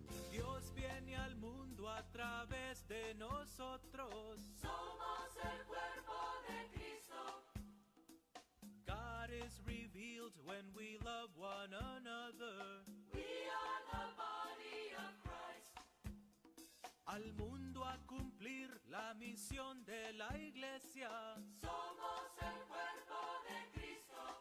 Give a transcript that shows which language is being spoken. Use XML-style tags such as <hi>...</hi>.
<es>Dios viene al mundo a través de nosotros. Somos el cuerpo de Cristo.</es> <en>God is revealed when we love one another. We are the body of Christ.</en> <es>Al mundo a cumplir la misión de la iglesia. Somos el cuerpo de Cristo.</es>